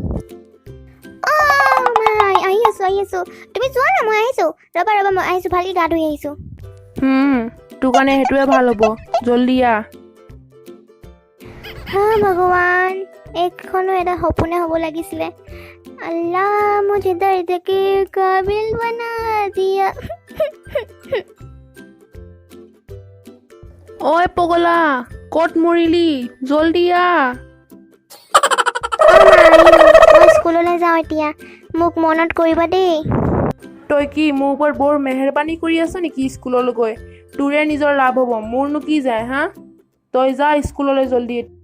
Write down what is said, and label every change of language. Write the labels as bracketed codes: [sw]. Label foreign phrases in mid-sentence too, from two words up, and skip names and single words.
[as] আহি আছো তুমি যোৱা না মই আহিছো ৰবা মই আহিছো ভালকে গা ধুই আহিছো তোৰ কাৰণে সেইটোৱে ভাল হ'ব জল্দি আহ ভগৱান এইখনো এটা সপোনে হ'ব লাগিছিলে [ur] اللہ مجھے درد کے قابل بنا دیا [as] ঐ পগলা ক'ত মৰিলি জল্দি আহ মই স্কুললৈ যাওঁ এতিয়া মোক মনত কৰিবা দেই তই কি মোৰ ওপৰত বৰ মেহৰবানী কৰি আছ নেকি স্কুললৈ গৈ তোৰে নিজৰ লাভ হ'ব মোৰনো কি যায় হা তই যা স্কুললৈ জল্দি